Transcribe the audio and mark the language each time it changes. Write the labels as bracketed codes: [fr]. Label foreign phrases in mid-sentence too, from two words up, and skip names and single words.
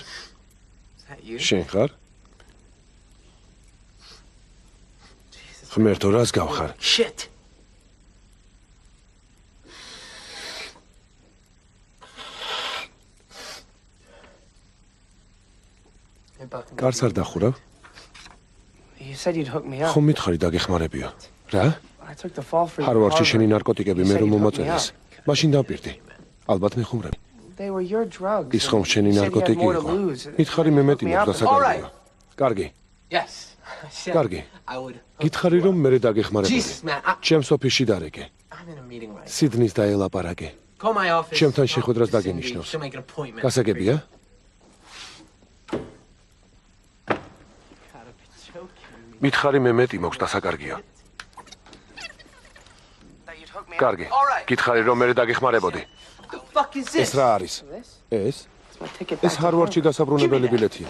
[ka] შენ ხარ? ღმერთო, რას გავხარ? Shit. კარს არ დახურავ? [en] You said you'd hook me up. [ka] ხომ მითხარი დაგეხმარებიო? რა? [en] I took the fall for you. [ka] ჰარვარდში შენი ნარკოტიკები მე რომ მომაწევეს. მაშინ დაპირდი. ალბათ მეხუმრები. [en] They were your drugs. [ka] ის ხომ შენი ნარკოტიკი იყო? მითხარი მე მეტი მოხდა საკარგო. კარგი. Yes. კარგი. [en] I would. [ka] გითხარი რომ მე დაგეხმარებოდი. [en] Jesus, man. [ka] ჩემს ოფისში დარეკე. [en] I'm in a meeting right now. [ka] სიდნის დაელაპარაკე. [en] Call my office. [ka] ჩემთან შეხვედრას დაგენიშნოს. [en] She'll make an appointment. [ka] გასაგებია? მითხარი მე მეტი მოხს დასაკარგიო. კარგი. გითხარი რომ მე დაგეხმარებოდი. ეს რა არის? ეს ჰარვარდში დასაბრუნებელი ბილეთია.